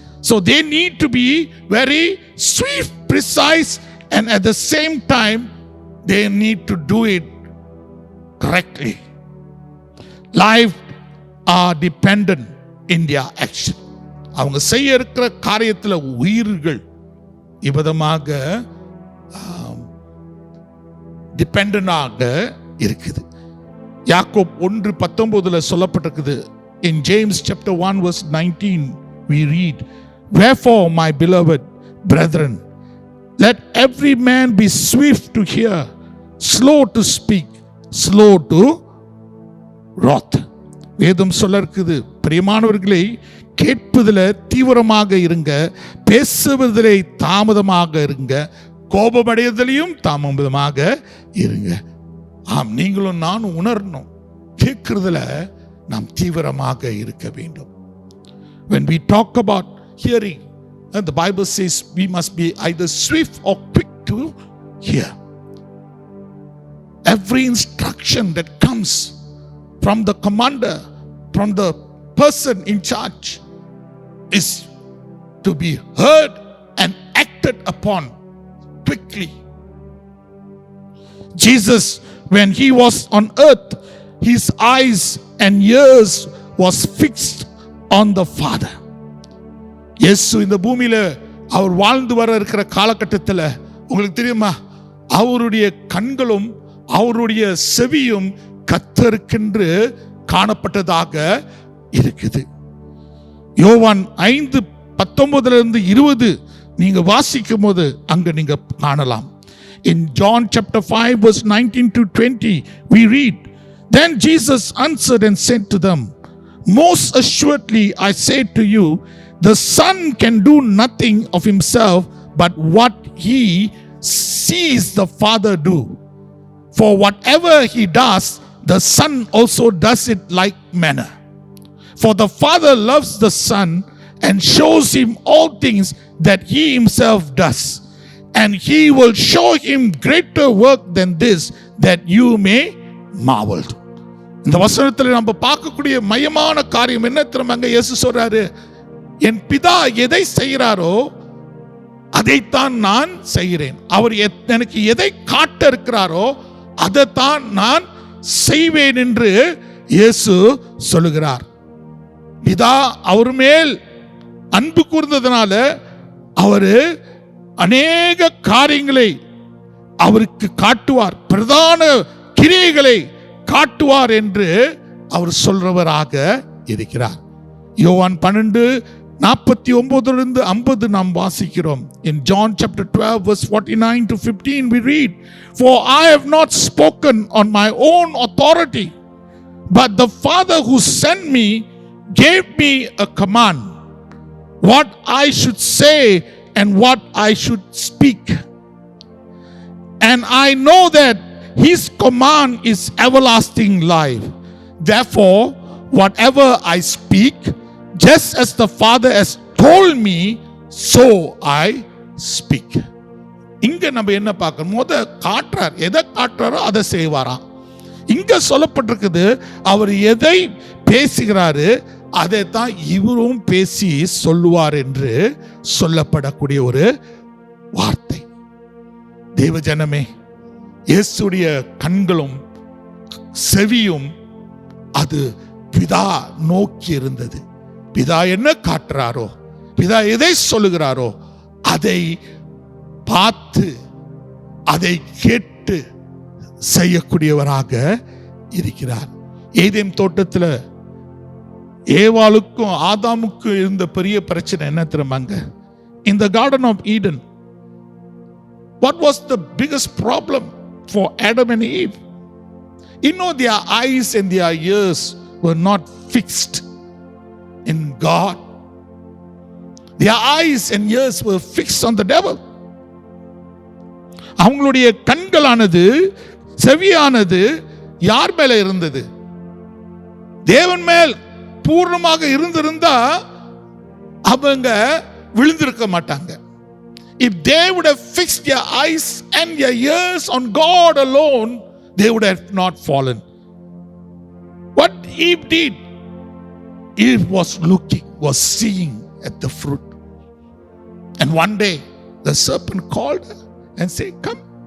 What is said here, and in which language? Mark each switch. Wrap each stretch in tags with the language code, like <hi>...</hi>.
<en>So they need to be very swift, precise, and at the same time they need to do it correctly. Life are dependent in their action.</en> <ta>அவங்க செய்ய இருக்கிற காரியத்தில் உயிர்கள் இவ்விதமாக டிபெண்டனாக இருக்குது. யாக்கோப் 1:19 சொல்லப்பட்டிருக்குது.</ta> <en>In James chapter 1 verse 19 we read, "Wherefore my beloved brethren, let every man be swift to hear, slow to speak, slow to wrath."</en> <ta>வேதம் சொல்ல இருக்குது, பிரியமானவர்களை, கேட்பதில் தீவிரமாக இருங்க, பேசுவதிலே தாமதமாக இருங்க, கோபமடைவதிலையும் தாமதமாக இருங்க. ஆம், நீங்களும் நானும் உணரணும், கேட்கிறதுல நாம் தீவிரமாக இருக்க வேண்டும்.</ta> <en>When we talk about hearing, the Bible says we must be either swift or quick to hear. Every instruction that comes from the commander, from the person in charge, is to be heard and acted upon quickly. Jesus, when he was on earth, his eyes and ears was fixed on the Father.</en> <ta>இயேசு இந்த பூமியில அவர் வாழ்ந்து வர இருக்கிற காலகட்டத்தில் உங்களுக்கு தெரியுமா, அவருடைய கண்களும் அவருடைய செவியும் கர்த்தருக்கென்று காணப்பட்டதாக இருக்குது. யோவான் 5:19-20 நீங்க வாசிக்கும் போது அங்க நீங்க காணலாம்.</ta> <en>In John chapter 5 verse 19-20 we read, "Then Jesus answered and said to them, Most assuredly I say to you, the Son can do nothing of himself but what he sees the Father do. For whatever he does, the Son also does it like manner. For the Father loves the Son and shows him all things that he himself does. And he will show him greater work than this, that you may marvel."</en> <ta>இந்த வசனத்தில் நம்ம பார்க்கக்கூடிய மையமான காரியம் என்ன தெரியுமாங்க? இயேசு சொல்றாரு, என் பிதா எதை செய்கிறாரோ அதைத்தான் நான் செய்கிறேன். அவர் எனக்கு எதை காட்ட இருக்கிறாரோ அதைத்தான் நான் செய்வேன் என்று இயேசு சொல்லுகிறார். பிதா அவர் மேல் அன்பு கூர்ந்ததுனால அவரு அநேக காரியங்களை அவருக்கு காட்டுவார், பிரதான கிரியைகளை காட்டுவார் என்று அவர் சொல்றவராக இருக்கிறார். யோவான் 12:49-50 நாம் வாசிக்கிறோம்.</ta> <en>In John chapter 12 verse 49 to 15 we read, "For I have not spoken on my own authority, but the Father who sent me gave me a command, what I should say and what I should speak. And I know that His command is everlasting life. Therefore, whatever I speak, just as the Father has told me, so I speak."</en> <ta>இங்க நம்ம என்ன பார்க்கணும்? காட்டுறார், எதை காட்டுறாரோ அதை செய்வாராம். இங்க சொல்லப்பட்டிருக்குது, அவர் எதை பேசுகிறாரு அதை தான் இவரும் பேசி சொல்லுவார் என்று சொல்லப்படக்கூடிய ஒரு வார்த்தை. தேவ ஜனமே, இயேசுடைய கண்களும் செவியும் அது பிதா நோக்கி இருந்தது. பிதா என்ன காட்டுறாரோ, பிதா எதை சொல்லுகிறாரோ அதை பார்த்து அதை கேட்டு செய்யக்கூடியவராக இருக்கிறார். ஏதேன் தோட்டத்தில் ஏவாளுக்கும் ஆதாமுக்கும் இருந்த பெரிய பிரச்சனை என்ன தெரியுமாங்க?</ta> <en>In the Garden of Eden, what was the biggest problem for Adam and Eve? You know, their eyes and their ears were not fixed in God. Their eyes and ears were fixed on the devil.</en> <ta>அவங்களுடைய கண்களானது, செவியானது யார் மேல இருந்தது? தேவன் மேல் பூர்ணமாக இருந்திருந்தா அவங்க விழுந்திருக்க மாட்டாங்க.</ta> <en>If they would have fixed their eyes and their ears on God alone, they would have not fallen. What Eve did, Eve was looking, was seeing at the fruit. And one day the serpent called her and said, "Come."</en>